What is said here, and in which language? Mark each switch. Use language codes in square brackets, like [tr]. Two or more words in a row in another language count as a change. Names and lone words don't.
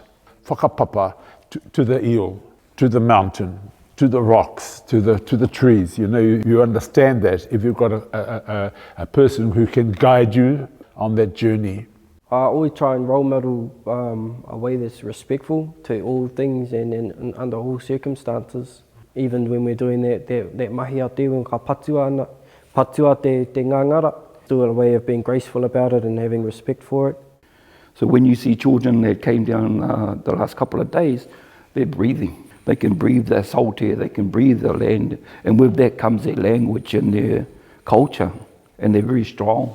[en] Whakapapa to the eel, to the mountain, to the rocks, to the trees. You know, you understand that if you've got a person who can guide you on that journey. I always try and role model a way that's respectful to all things and under all circumstances. Even when we're doing that [mi] mahi a te ka patua te ngangara, [en] do a way of being graceful about it and having respect for it. So when you see children that came down the last couple of days, they're breathing. They can breathe their salt air, they can breathe the land, and with that comes their language and their culture, and they're very strong.